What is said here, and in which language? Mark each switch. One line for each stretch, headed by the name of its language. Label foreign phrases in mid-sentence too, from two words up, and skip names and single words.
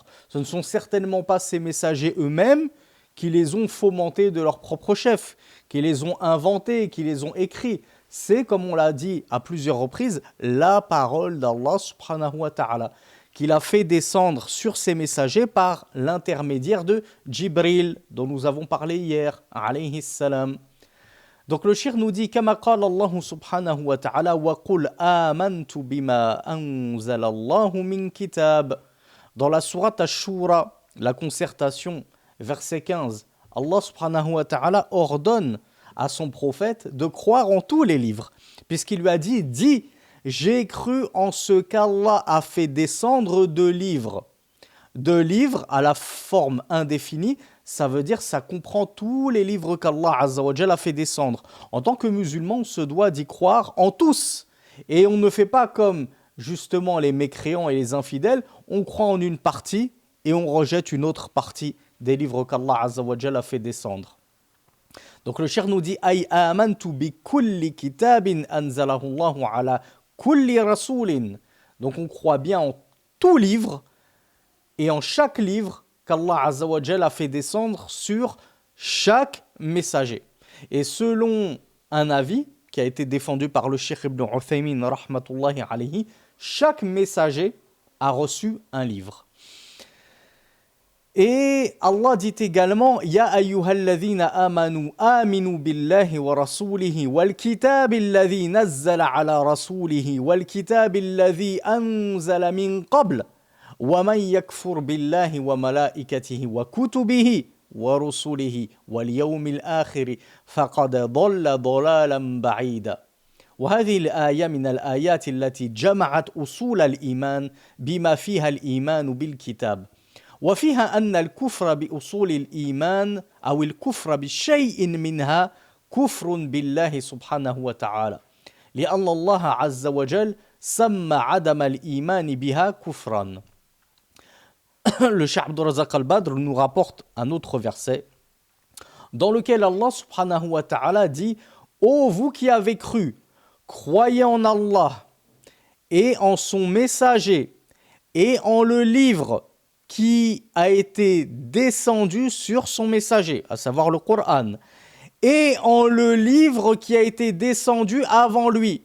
French: Ce ne sont certainement pas ces messagers eux-mêmes qui les ont fomentés de leur propre chef, qui les ont inventés, qui les ont écrits. C'est, comme on l'a dit à plusieurs reprises, la parole d'Allah
Arabic: سبحانه وتعالى,
French: qu'il a fait descendre sur ses messagers par l'intermédiaire de Jibril, dont nous avons parlé hier,
Arabic: عليه السلام.
French: Donc le shir nous dit,
Arabic: كما قال الله سبحانه وتعالى وقل آمنت بما أنزل الله من كتاب.
French: Dans la sourate Ash-Shura, la concertation, verset 15, Allah
Arabic: سبحانه وتعالى
French: ordonne à son prophète de croire en tous les livres, puisqu'il lui a dit, dis, j'ai cru en ce qu'Allah a fait descendre de livres. De livres à la forme indéfinie, ça veut dire ça comprend tous les livres qu'Allah
Arabic: عز وجل
French: a fait descendre. En tant que musulman, on se doit d'y croire en tous. Et on ne fait pas comme justement les mécréants et les infidèles, on croit en une partie et on rejette une autre partie des livres qu'Allah
Arabic: عز وجل
French: a fait descendre. Donc le cheikh nous dit
Arabic: أي آمنت بكل كتاب أنزله الله على كل رسول.
French: Donc on croit bien en tout livre et en chaque livre qu'Allah
Arabic: عز وجل
French: a fait descendre sur chaque messager. Et selon un avis qui a été défendu par le Cheikh Ibn Uthaymin
Arabic: رحمة الله عليه,
French: chaque messager a reçu un livre. Et Allah dit également
Arabic: يا أيها الذين آمنوا آمنوا بالله ورسوله والكتاب الذي نزل على رسوله والكتاب الذي أنزل من قبل ومن يكفر بالله وملائكته وكتبه ورسله واليوم الآخر فقد ضل ضلالا بعيدا. وهذه الآية من الآيات التي جمعت أصول الإيمان بما فيها الإيمان بالكتاب وفيها أن الكفر بأصول الإيمان أو الكفر بشيء منها كفر بالله سبحانه وتعالى لأن الله عز وجل سمى عدم الإيمان بها كفرا.
French: Le Cheikh Abdul Razak al-Badr nous rapporte un autre verset dans lequel Allah
Arabic: سبحانه وتعالى
French: dit ô vous qui avez cru, croyez en Allah et en son messager et en le livre qui a été descendu sur son messager, à savoir le Coran, et en le livre qui a été descendu avant lui.